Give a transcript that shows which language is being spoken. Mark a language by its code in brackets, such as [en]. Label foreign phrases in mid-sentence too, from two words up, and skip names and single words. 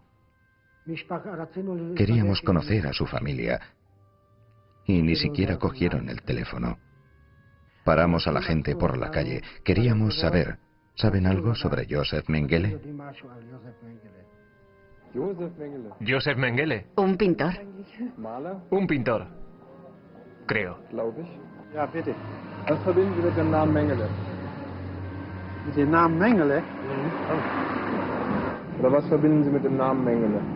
[es] Queríamos conocer a su familia y ni siquiera cogieron el teléfono. Paramos a la gente por la calle. Queríamos saber, ¿saben algo sobre Joseph Mengele? Joseph Mengele. ¿Un pintor? Un pintor. Creo. [de] Ja, bitte. Was verbinden Sie mit dem Namen Mengele? Mit dem Namen Mengele? Oder was verbinden Sie mit dem Namen Mengele?